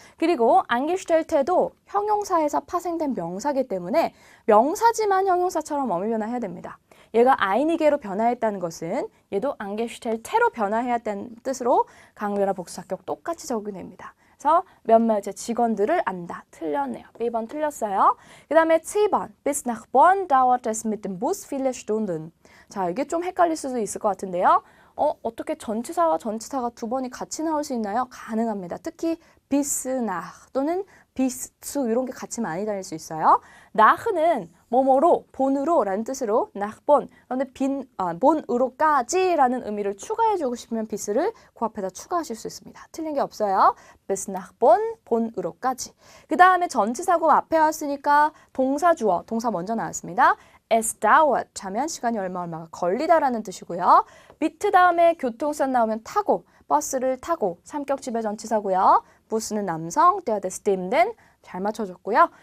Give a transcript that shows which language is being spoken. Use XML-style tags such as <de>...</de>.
<ko>그리고 angestellte도 형용사에서 파생된 명사이기 때문에 명사지만 형용사처럼 어미 변화해야 됩니다. 얘가 einige로 변화했다는 것은 얘도 angestellte로 변화해야 한다는 뜻으로 강변화 복수 사격 똑같이 적용됩니다. 그래서 몇몇의 직원들을 안다. 틀렸네요. B번 틀렸어요. 그 다음에 7번.</ko> <de>Bis nach Bonn dauert es mit dem Bus viele Stunden.</de> <ko>자, 이게 좀 헷갈릴 수도 있을 것 같은데요. 어떻게 전치사와 전치사가 두 번이 같이 나올 수 있나요? 가능합니다. 특히</ko> <de>bis nach</de> <ko>또는</ko> <de>bis zu</de> <ko>이런 게 같이 많이 다닐 수 있어요. nach는 뭐뭐로, 본으로 라는 뜻으로 nach Bonn. 그런데 본으로까지 라는 의미를 추가해주고 싶으면 bis를 그 앞에다 추가하실 수 있습니다. 틀린 게 없어요.</ko> <de>bis nach Bonn,</de> <ko>본으로까지. 그 다음에 전치사고 앞에 왔으니까 동사 주어, 동사 먼저 나왔습니다.</ko> <de>es dauert</de> <ko>하면 시간이 얼마가 걸리다라는 뜻이고요. mit 다음에 교통수단 나오면 타고, 버스를 타고, 삼격 지배 전치사고요. 부스는 남성, der des Stimmen 잘 맞춰줬고요.</ko>